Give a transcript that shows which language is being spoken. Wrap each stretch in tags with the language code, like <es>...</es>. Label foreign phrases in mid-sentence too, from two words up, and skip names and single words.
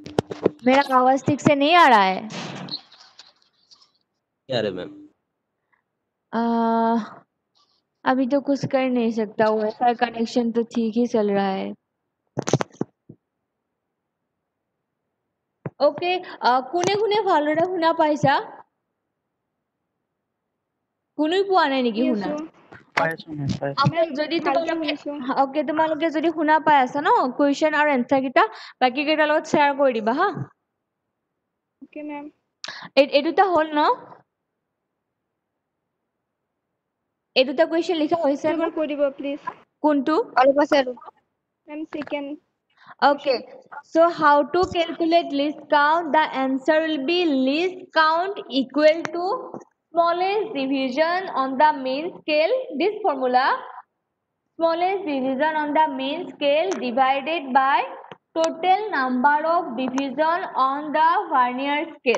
<hi>मेरा आवाज ठीक से नहीं आ रहा है क्या रहे मैम अभी तो कुछ कर नहीं सकता हूँ वाईफाई कनेक्शन तो ठीक ही चल रहा है ओके</hi> <as>কোনে কোনে ভালদৰে শুনা পাইছা কোনেও পোৱা নাই নেকি শুনা পাইছো মেম পাইছো Okay, যদি ভালকে তোমালোকে শুনিছো। okay তোমালোকে যদি শুনা পাই আছা ন question আৰু answer কিটা বাকি কেইটাৰ লগত share কৰি দিবা হা</as> <en>Okay ma'am.</en> <as>এই দুটা হ'ল ন এই দুটা question লিখা হৈছে ন এবাৰ কৈ দিব প্লিজ। কোনটো অলপ আছে আৰু</as> <en>Ma'am second Okay, so how to calculate least count? The answer will be least count equal to smallest division on the main scale. This formula, smallest division on the main scale divided by total number of division on the vernier scale.</en>